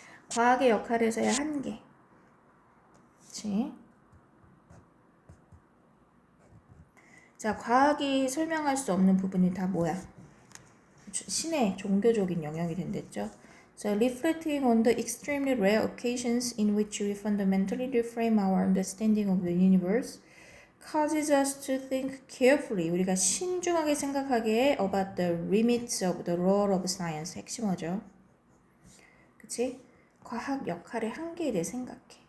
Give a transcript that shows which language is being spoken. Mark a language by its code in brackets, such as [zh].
[ko] 과학의 역할에서의 한계. 그치? 자, 과학이 설명할 수 없는 부분이 다 뭐야? 신의 종교적인 영역이 된댔죠. [en] So, reflecting on the extremely rare occasions in which we fundamentally reframe our understanding of the universe causes us to think carefully. [ko] 우리가 신중하게 생각하게 [en] about the limits of the role of science. [ko] 핵심어죠. 그치? 과학 역할의 한계에 대해 생각해.